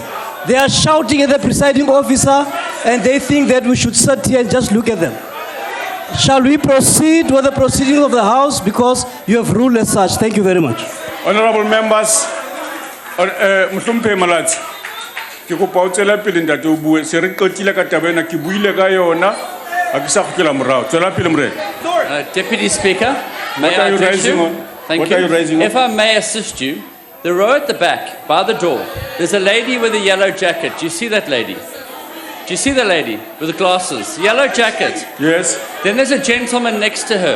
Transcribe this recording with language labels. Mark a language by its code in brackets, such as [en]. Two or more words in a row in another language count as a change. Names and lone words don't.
[en] They are shouting at the presiding officer and they think that we should sit here and just look at them. Shall we proceed with the proceedings of the House because you have ruled as such? Thank you very much. Honorable members, Mhlumpe Malachi, [st] Ke kopa o tswela pele ntate o bue se re qetile ka taba ena ke buile ka yona ha ke sa kgutlela morao tswela pele morena. [en] Deputy Speaker, may What I are you address raising you? on? Thank What you. are you raising on? If I may assist you, the row at the back, by the door, there's a lady with a yellow jacket. Do you see that lady? Do you see the lady with the glasses? Yellow jacket. Yes. Then there's a gentleman next to her.